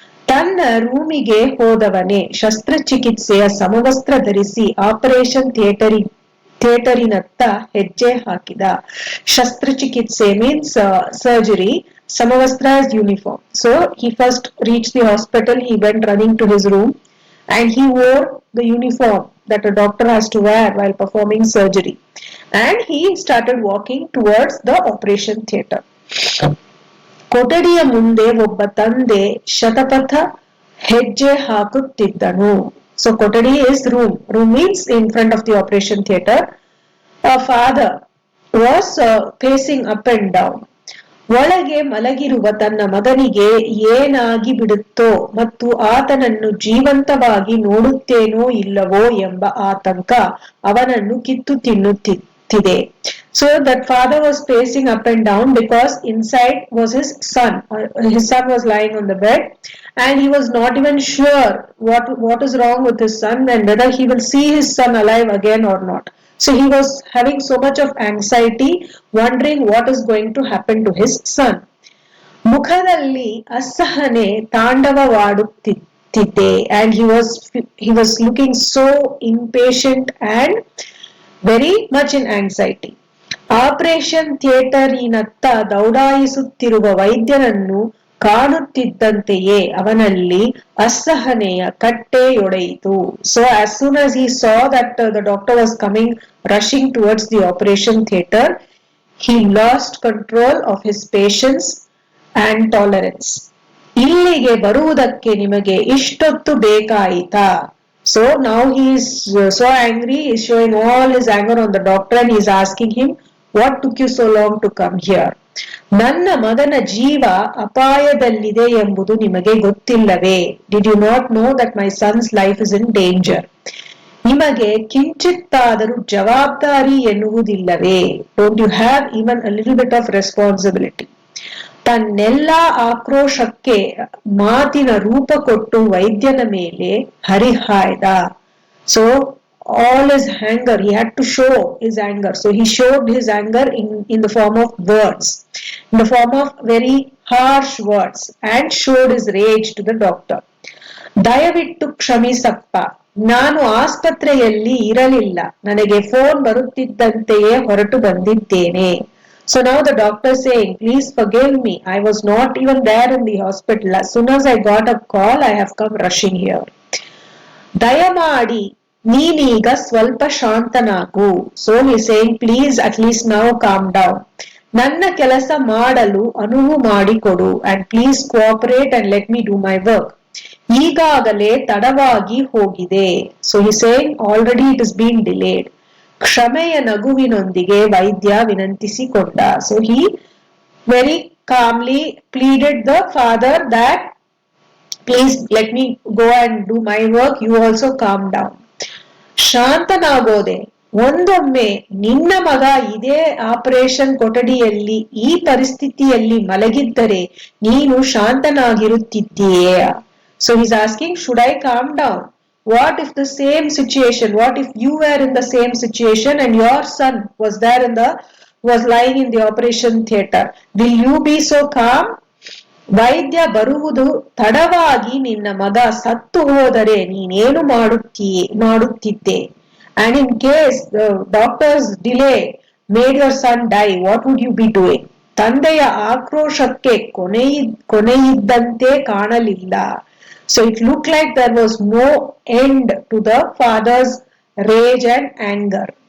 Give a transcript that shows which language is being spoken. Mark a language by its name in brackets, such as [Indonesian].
[Kannada] ತನ್ನ ರೂಮಿಗೆ ಹೋದವನೇ ಶಸ್ತ್ರಚಿಕಿತ್ಸೆಯ ಸಮವಸ್ತ್ರ ಧರಿಸಿ ಆಪರೇಷನ್ ಥಿಯೇಟರಿನತ್ತ ಹೆಜ್ಜೆ ಹಾಕಿದ. [English] ಶಸ್ತ್ರಚಿಕಿತ್ಸೆ means surgery. Samavastra is uniform. So he first reached the hospital, he went running to his room and he wore the uniform that a doctor has to wear while performing surgery. And he started walking towards the operation theatre. [Kannada] ಕೊಠಡಿಯ ಮುಂದೆ ಒಬ್ಬ ತಂದೆ ಶತಪಥ ಹೆಜ್ಜೆ ಹಾಕುತ್ತಿದ್ದನು. [English] So ಕೊಠಡಿ is room. Room means in front of the operation theatre. A father was pacing up and down. [Kannada] ಒಳಗೆ ಮಲಗಿರುವ ತನ್ನ ಮಗನಿಗೆ ಏನಾಗಿ ಬಿಡುತ್ತೋ ಮತ್ತು ಆತನನ್ನು ಜೀವಂತವಾಗಿ ನೋಡುತ್ತೇನೋ ಇಲ್ಲವೋ ಎಂಬ ಆತಂಕ ಅವನನ್ನು ಕಿತ್ತು ತಿನ್ನುತ್ತಿದೆ. [English] So that father was pacing up and down because inside was his son. His son was lying on the bed and he was not even sure what is wrong with his son and whether he will see his son alive again or not. So he was having so much of anxiety, wondering what is going to happen to his son. [Kannada] ಮುಖದಲ್ಲಿ ಅಸಹನೆ ತಾಂಡವವಾಡುತ್ತಿದೆ [English] and he was looking so impatient and very much in anxiety. [Kannada] Operation ಥಿಯೇಟರಿನತ್ತ ದೌಡಾಯಿಸುತ್ತಿರುವ ವೈದ್ಯನನ್ನು ಕಾಣುತ್ತಿದ್ದಂತೆಯೇ ಅವನಲ್ಲಿ ಅಸಹನೆಯ ಕಟ್ಟೆಯೊಡೆಯಿತು. [English] So as soon as he saw that the doctor was coming rushing towards the operation theatre, he lost control of his patience and tolerance. [Kannada] ಇಲ್ಲಿಗೆ ಬರುವುದಕ್ಕೆ ನಿಮಗೆ ಇಷ್ಟೊತ್ತು ಬೇಕಾಯಿತಾ? [English] So now he is so angry, he is showing all his anger on the doctor and he is asking him, what took you so long to come here? [Kannada] ನನ್ನ ಮಗನ ಜೀವ ಅಪಾಯದಲ್ಲಿದೆ ಎಂಬುದು ನಿಮಗೆ ಗೊತ್ತಿಲ್ಲವೇ? [English] Did you not know that my son's life is in danger? [Kannada] ನಿಮಗೆ ಕಿಂಚಿತ್ತಾದರೂ ಜವಾಬ್ದಾರಿ ಎನ್ನುವುದಿಲ್ಲವೇ? [English] Don't you have even a little bit of responsibility? [Kannada] ತನ್ನೆಲ್ಲಾ ಆಕ್ರೋಶಕ್ಕೆ ಮಾತಿನ ರೂಪ ಕೊಟ್ಟು ವೈದ್ಯನ ಮೇಲೆ ಹರಿಹಾಯ್ದ. [English] So all his anger, he had to show his anger. So he showed his anger in the form of words, in the form of very harsh words, and showed his rage to the doctor. [Kannada] ದಯವಿಟ್ಟು ಕ್ಷಮಿಸಪ್ಪ, ನಾನು ಆಸ್ಪತ್ರೆಯಲ್ಲಿ ಇರಲಿಲ್ಲ, ನನಗೆ phone ಬರುತ್ತಿದ್ದಂತೆಯೇ ಹೊರಟು ಬಂದಿದ್ದೇನೆ. [English] So now the doctor saying, please forgive me, I was not even there in the hospital. As soon as I got a call, I have come rushing here. [Kannada] ದಯಮಾಡಿ ನೀನೀಗ ಸ್ವಲ್ಪ ಶಾಂತನಾಗು. [English] So he is saying, please at least now calm down. [Kannada] ನನ್ನ ಕೆಲಸ ಮಾಡಲು ಅನುವು ಮಾಡಿಕೊಡು [English] and please cooperate and let me do my work. [Kannada] ಈಗಾಗಲೇ ತಡವಾಗಿ ಹೋಗಿದೆ. [English] So he is saying, already it is being delayed. [Kannada] ಕ್ಷಮೆಯ ನಗುವಿನೊಂದಿಗೆ ವೈದ್ಯ ವಿನಂತಿಸಿಕೊಂಡ. [English] So he very calmly pleaded the father that please let me go and do my work, you also calm down. [Kannada] ಶಾಂತನಾಗೋದೆ, ಒಂದೊಮ್ಮೆ ನಿನ್ನ ಮಗ ಇದೇ operation ಕೊಠಡಿಯಲ್ಲಿ ಈ ಪರಿಸ್ಥಿತಿಯಲ್ಲಿ ಮಲಗಿದ್ದರೆ ನೀನು ಶಾಂತನಾಗಿರುತ್ತಿದ್ದೀಯೇ? [English] So he's asking, should I calm down? What if the same situation, what if you were in the same situation and your son was lying in the operation theatre? Will you be so calm? [Kannada] ವೈದ್ಯ ಬರುವುದು ತಡವಾಗಿ ನಿನ್ನ ಮಗ ಸತ್ತು ಹೋದರೆ ನೀನೇನು ಮಾಡುತ್ತಿದ್ದೆ? [English] And in case the doctors delay made your son die, what would you be doing? [Kannada] ತಂದೆಯ ಆಕ್ರೋಶಕ್ಕೆ ಕೊನೆಯಿದ್ದಂತೆ ಕಾಣಲಿಲ್ಲ. [English] So it looked like there was no end to the father's rage and anger.